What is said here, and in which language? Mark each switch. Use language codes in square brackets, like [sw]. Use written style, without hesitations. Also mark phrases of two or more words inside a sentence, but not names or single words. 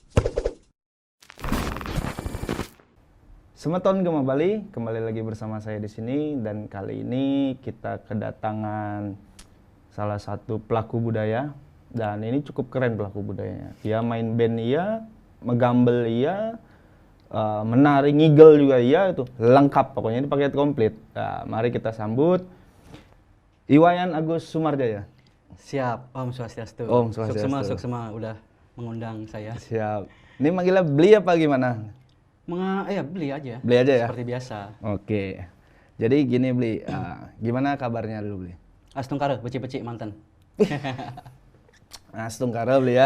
[id] Semeton Gema Bali, kembali lagi bersama saya di sini, dan kali ini kita kedatangan salah satu pelaku budaya, dan ini cukup keren pelaku budayanya. Dia main band iya, megambel iya, menari ngigel juga iya, itu lengkap pokoknya, ini paket komplit. Nah, mari kita sambut Iwayan Agus Sumarjaya. [sa] Siap, Om Swastiastu. Om Swastiastu. [id] Suksema udah mengundang saya. Siap. Ini manggilnya beli apa gimana? Beli aja. Beli aja ya? Seperti biasa. Oke. Jadi gini Beli, gimana kabarnya dulu Beli? [ban] Astungkare, beci-beci mantan. [id] Astungkare Beli ya?